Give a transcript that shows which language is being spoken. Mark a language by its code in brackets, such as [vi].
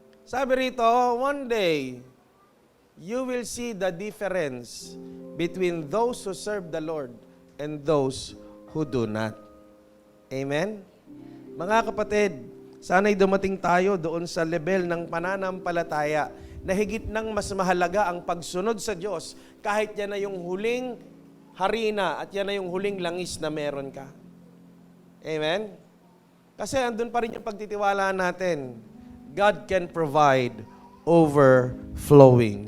[tl] Sabi rito, [en] one day, you will see the difference between those who serve the Lord and those who do not. Amen? [tl] Mga kapatid, sana'y dumating tayo doon sa level ng pananampalataya na higit nang mas mahalaga ang pagsunod sa Diyos kahit yan na yung huling harina at yan na yung huling langis na meron ka. Amen? Kasi andun pa rin yung pagtitiwala natin. [en] God can provide overflowing.